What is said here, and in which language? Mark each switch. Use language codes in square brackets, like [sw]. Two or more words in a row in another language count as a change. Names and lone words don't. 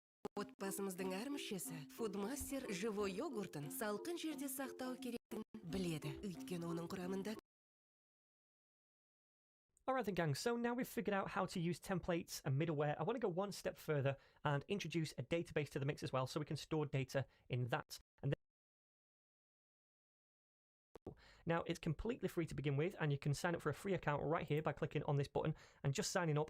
[kk] Отбасымыздың әр мүшесі Foodmaster живой йогуртын салқын жерде сақтау керектігін біледі. Өйткені оның құрамында [en] Alright then gang, so now we've figured out how to use templates and middleware, I want to go one step further and introduce a database to the mix as well so we can store data in that. And now it's completely free to begin with and you can sign up for a free account right here by clicking on this button and just signing up.